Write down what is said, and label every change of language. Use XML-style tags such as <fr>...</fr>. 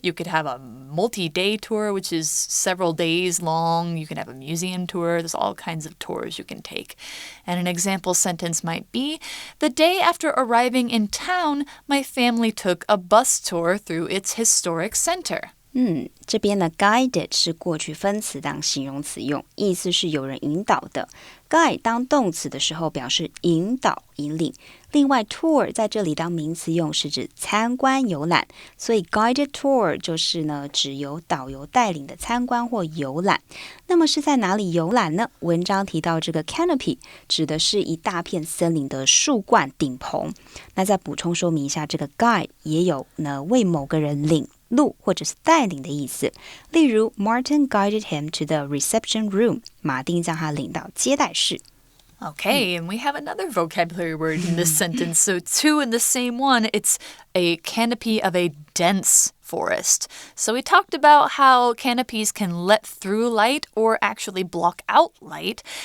<en>You could have a multi-day tour, which is several days long. You can have a museum tour. There's all kinds of tours you can take. And an example sentence might be, the day after arriving in town, my family took a bus tour through its historic center.</en> <zh>这边的 guided 是过去分词当形容词用，意思是有人引导的。 guide 当动词的时候表示引导、引领。另外 tour 在这里当名词用是指参观游览，所以 guided tour 就是呢指由导游带领的参观或游览。那么是在哪里游览呢？文章提到这个 canopy 指的是一大片森林的树冠顶棚。那再补充说明一下，这个 guide 也有呢为某个人领路或者是带领的意思。</zh> <en>例如 Martin guided him to the reception room.</en> <zh>马丁将他领到接待室。</zh> <en>Okay, and we have another vocabulary word in this sentence. So two in the same one, it's a canopy of a dense forest. So we talked about how canopies can let through light or actually block out light.</en>